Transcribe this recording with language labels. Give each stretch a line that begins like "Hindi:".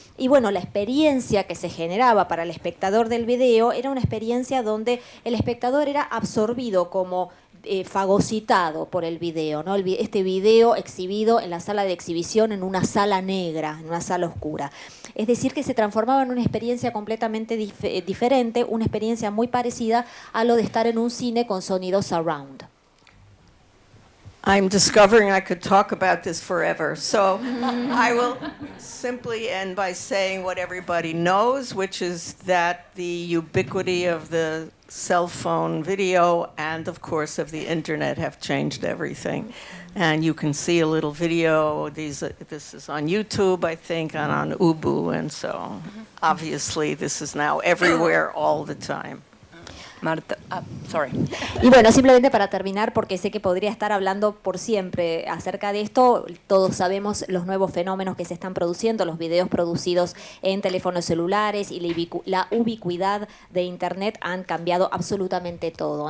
Spanish: Y bueno, la experiencia que se generaba para el espectador del video era una experiencia donde el espectador era absorbido como fagocitado por el video, ¿no? Este video exhibido en la sala de exhibición en una sala negra, en una sala oscura. Es decir, que se transformaba en una experiencia completamente diferente, una experiencia muy parecida a lo de estar en un cine con sonido surround.
English: I'm discovering I could talk about this forever, so I will simply end by saying what everybody knows, which is that the ubiquity of the cell phone video and, of course, of the internet have changed everything. And you can see a little video. This is on YouTube, I think, and on Ubu, and so obviously this is now everywhere all the time. Marta, sorry.
Spanish: Y bueno, simplemente para terminar, porque sé que podría estar hablando por siempre acerca de esto, todos sabemos los nuevos fenómenos que se están produciendo, los videos producidos en teléfonos celulares y la ubicuidad de Internet han cambiado absolutamente todo.